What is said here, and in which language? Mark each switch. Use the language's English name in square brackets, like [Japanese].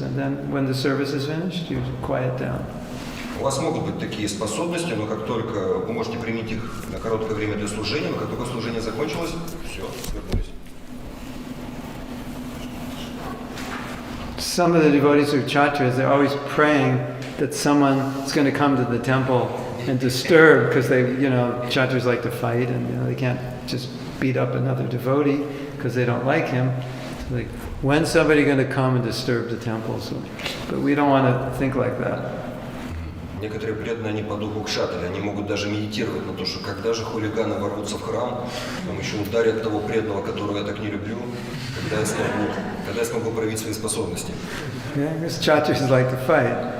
[English] And then when the service is finished, you quiet down. [Russian] У вас могут быть такие способности, но как только вы можете применить их на короткое время для служения, но как только служение закончилось, все, вернулись. [English] Some of the devotees who are kshatriyas, they're always praying that someone is going to come to the temple and disturb, because kshatriyas like to fight, and they can't just beat up another devotee because they don't like him. So like, when's somebody going to come and disturb the temple? So, but we don't want to think like that. [Russian] Некоторые преданные, они по духу кшатри, они могут даже медитировать на то, что когда же хулиганы ворвутся в храм, там еще ударят того преданного, которого я так не люблю, когда я смогу проявить свои способности. [English] Yeah, because kshatriyas like to fight.